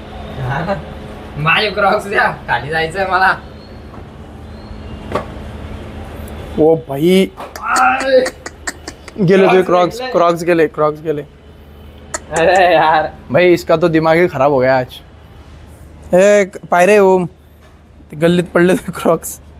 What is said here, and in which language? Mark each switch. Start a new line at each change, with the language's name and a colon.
Marathi: माझे क्रॉक्स द्या, खाली जायचंय मला. ओ भाई गेले तुझे क्रॉक्स गेले.
Hindi: अरे यार भाई इसका तो दिमाग ही खराब हो गया आज.
Marathi: ए पायरे ओम ते गल्लीत पडले ते क्रॉक्स.